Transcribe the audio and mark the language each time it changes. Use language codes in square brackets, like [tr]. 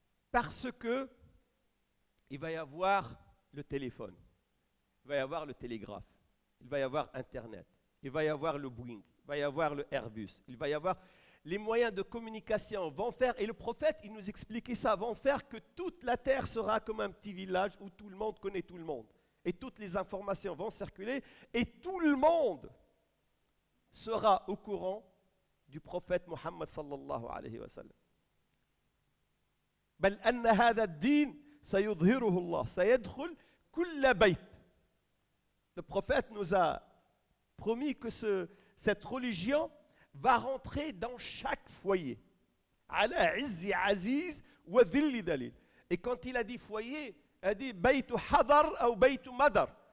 [fr] Parce que il va y avoir le téléphone, il va y avoir le télégraphe, il va y avoir Internet, il va y avoir le Boeing, il va y avoir le Airbus, il va y avoir les moyens de communication vont faire, et le prophète, il nous expliquait ça, vont faire que toute la terre sera comme un petit village où tout le monde connaît tout le monde. Et toutes les informations vont circuler, et tout le monde sera au courant du prophète Mohammed sallallahu alayhi wa sallam. [ar] بل أن هذا الدين سيظهره الله سيدخل كل بيت. [fr] Le prophète nous a promis que cette religion va rentrer dans chaque foyer. [ar] على عز عزيز وذل ذليل. [fr] Et quand il a dit foyer, il a dit [ar] بيت حضر أو بيت مدر.